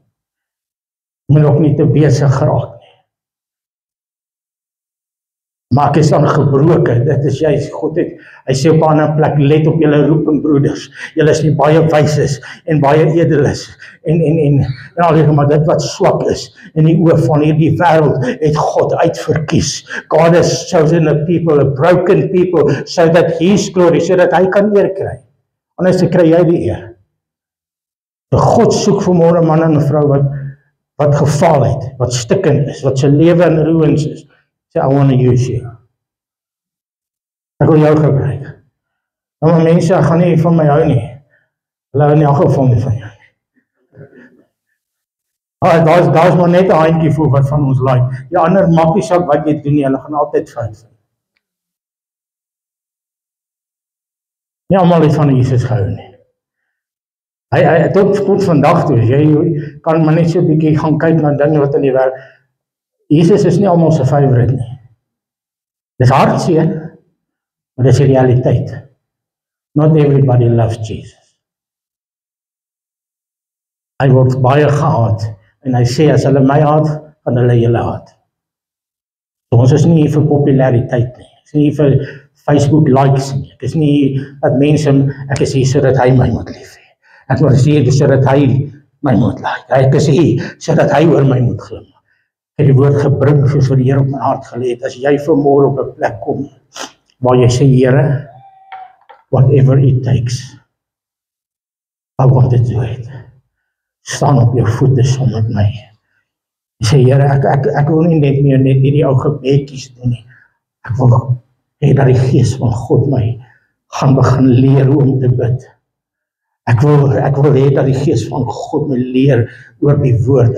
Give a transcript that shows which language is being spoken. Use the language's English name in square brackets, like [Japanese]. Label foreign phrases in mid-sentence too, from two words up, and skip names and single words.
[Afrikaans] Moet ook nie te besig geraak nie. Maar ek is dan gebroken, dit is juist, God het, hy sê op 'n ander plek, let op julle roeping broeders, julle is nie baie wys is, en baie edel is, en al maar dit wat swak is, in die oë van hierdie wêreld, het God uitverkies. [English] God has chosen a people, a broken people, so that his glory, [Afrikaans] so dat hy kan eer kry, anders kry jy die eer. So God soek vanmôre man en vrou wat gefaal het, wat stikkend is, wat sy lewe in ruïnes is, sê, [English] I want to use you. [Afrikaans] Ek wil jou gebruik. Nou maar mense, gaan nie van my hou nie. Hulle hou nie al geval nie van jou. Daar is maar net 'n handjievol wat van ons like. Die ander maak nie saak wat jy doen nie, hulle gaan altyd fout vind. Nie almal het van Jesus gehou nie. Hy tot vandag toe, jy kan maar net so 'n bietjie gaan kyk na dinge wat in die wêreld. Jesus is nie almal se favourite nie. Dis hartseer, maar dis die realiteit. [English] Not everybody loves Jesus. [Afrikaans] Hy word baie gehaat, en hy sê, as hulle my haat, gaan hulle julle haat. So ons is nie hier vir populariteit nie, ek is nie hier vir Facebook likes nie, ek is nie dat mense, ek is hier sodat hy my moet lief hê. Ek is hier sodat hy my moet like, ek is hier sodat hy oor my moet glim. Ek het die woord gebring soos wat die Here op my hart gelê het. As jy vanmôre op 'n plek kom waar jy sê, Here, [English] whatever it takes, I want to do it. [Afrikaans] Staan op jou voete saam met my. Jy sê, Here, ek wil nie net meer net hierdie ou gebedjies doen nie. Ek wil hê dat die Gees van God my gaan begin leer hoe om te bid. Ek wil hê dat die Gees van God my leer oor die woord.